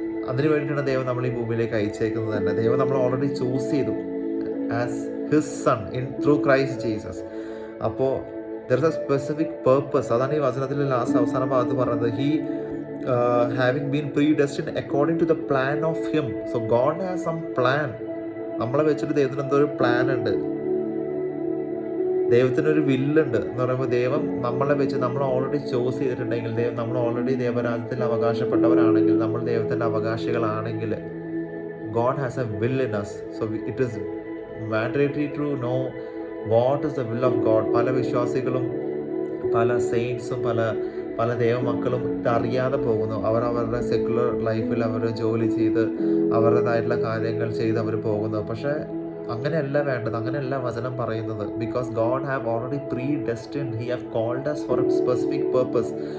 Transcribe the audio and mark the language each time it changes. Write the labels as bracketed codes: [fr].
[ml] അതിന് വേണ്ടിയിട്ടാണ് ദൈവം നമ്മൾ ഈ ഭൂമിയിലേക്ക് അയച്ചേക്കുന്നത് തന്നെ. ദൈവം നമ്മൾ ഓൾറെഡി ചൂസ് ചെയ്തു [en] As his son through Christ Jesus. അപ്പോൾ there is a specific purpose. [ml] അതാണ് ഈ വചനത്തിൽ അവസാന ഭാഗത്ത് പറഞ്ഞത്. [en] He having been predestined according to the plan of him. So God has some plan. [ml] നമ്മളെ വെച്ചിട്ട് ദൈവത്തിന് എന്തോ ഒരു പ്ലാൻ ഉണ്ട്, ദൈവത്തിനൊരു വില്ലുണ്ട് എന്ന് പറയുമ്പോൾ, ദൈവം നമ്മളെ വെച്ച് നമ്മൾ ഓൾറെഡി ചൂസ് ചെയ്തിട്ടുണ്ടെങ്കിൽ, നമ്മൾ ഓൾറെഡി ദൈവരാജ്യത്തിൽ അവകാശപ്പെട്ടവരാണെങ്കിൽ, നമ്മൾ ദൈവത്തിൻ്റെ അവകാശികളാണെങ്കിൽ, [en] God has a will in us. So it is mandatory to know what is the will of God. [ml] പല വിശ്വാസികളും, പല സെയിൻസും, പല ദൈവമക്കളും ഇതറിയാതെ പോകുന്നു. അവരുടെ സെക്യുലർ ലൈഫിൽ അവർ ജോലി ചെയ്ത് അവരുടേതായിട്ടുള്ള കാര്യങ്ങൾ ചെയ്ത് അവർ പോകുന്നു. പക്ഷേ അങ്ങനെയല്ല വേണ്ടത്, അങ്ങനെയല്ല വചനം പറയുന്നത്. [en] Because God have already predestined, he have called us for a specific purpose.